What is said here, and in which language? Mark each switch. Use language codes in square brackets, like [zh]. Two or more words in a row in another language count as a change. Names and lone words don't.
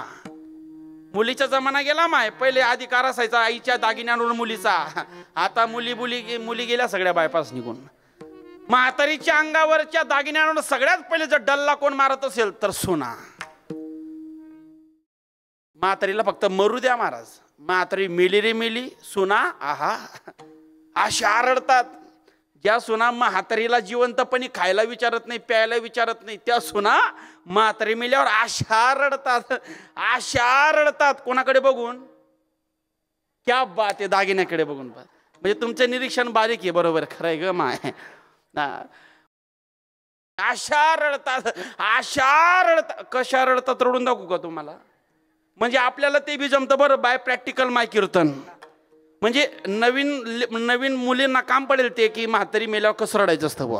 [mr] मुलीचा जमाना गेला माय, पहिले अधिकार असायचा आईच्या दागिन्यांवर मुलीचा, आता मुली गेल्या सगळ्या बायपास निघून. म्हातारीच्या अंगावरच्या दागिन्यांवर सगळ्यात पहिले जर डल्ला कोण मारत असेल तर सुना. म्हातारीला फक्त मरू द्या महाराज, म्हातारी मेली रे मेली, सुना आहा अशा रडतात. ज्या सुना म्हातारीला जिवंतपणी खायला विचारत नाही, प्यायला विचारत नाही, त्या सुना म्हातारी मेल्यावर अशा रडतात. कोणाकडे बघून, [hi] क्या बात [mr] आहे, दागिन्याकडे बघून. म्हणजे तुमचं निरीक्षण बारीक आहे, बरोबर, खरंय ग माय. अशा रडतात. कशा रडतात रडून दाखवू का तुम्हाला, म्हणजे आपल्याला ते बी जमतं बरं, [en] by practical [mr] माय कीर्तन. म्हणजे नवीन मुलींना काम पडेल ते, की म्हातारी मेल्यावर कसं रडायचं असतं बुवा.